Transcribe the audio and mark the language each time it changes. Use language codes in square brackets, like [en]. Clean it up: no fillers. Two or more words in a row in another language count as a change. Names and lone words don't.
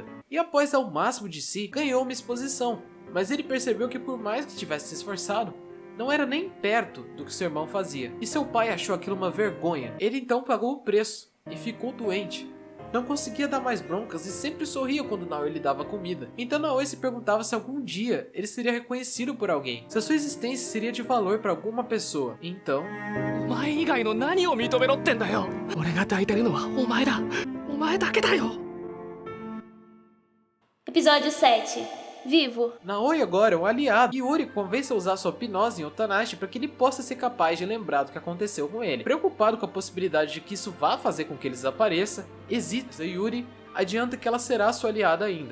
[pt] E após dar o máximo de si, ganhou uma exposição. Mas ele percebeu que por mais que tivesse se esforçado, não era nem perto do que seu irmão fazia. E seu pai achou aquilo uma vergonha. Ele então pagou o preço e ficou doente. Não conseguia dar mais broncas e sempre sorria quando Naoi lhe dava comida. Então Naoi se perguntava se algum dia ele seria reconhecido por alguém, se a sua existência seria de valor para alguma pessoa. Então... [ja] お前以外の何を認めろってんだよ俺が抱いてるのはお前だお前だけだよ [pt] Episódio 7. Vivo. Naoi agora é um aliado. Yuri convence a usar sua hipnose em Otonashi para que ele possa ser capaz de lembrar do que aconteceu com ele. Preocupado com a possibilidade de que isso vá fazer com que ele desapareça, hesita. Yuri adianta que ela será sua aliada ainda.